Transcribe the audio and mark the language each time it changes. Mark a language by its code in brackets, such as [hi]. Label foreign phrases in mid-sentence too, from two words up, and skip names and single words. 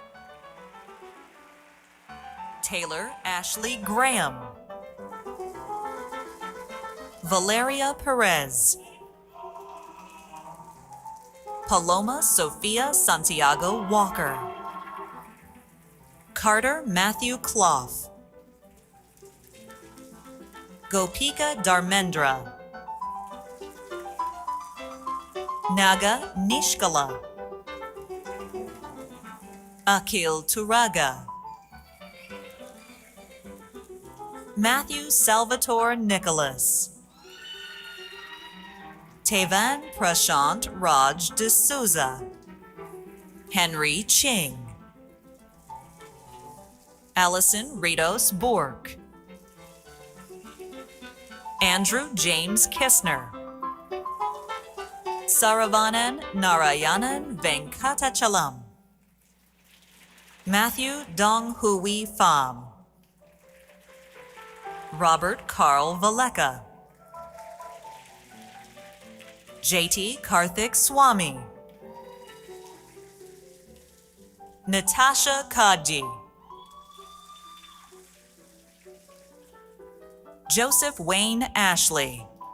[en] Taylor Ashley Graham. Valeria Perez. Paloma Sofia Santiago Walker. Carter Matthew Clough. Gopika Dharmendra. Naga Nishkala. Akhil Turaga. Matthew Salvatore Nicholas. Tevan Prashant Raj D'Souza. Henry Ching. Allison Ritos Bork. Andrew James Kistner. Saravanan Narayanan Venkatachalam. Matthew Dong Hui Pham. Robert Carl Valeka. JT Karthik Swami. Natasha Kadji. Joseph Wayne Ashley.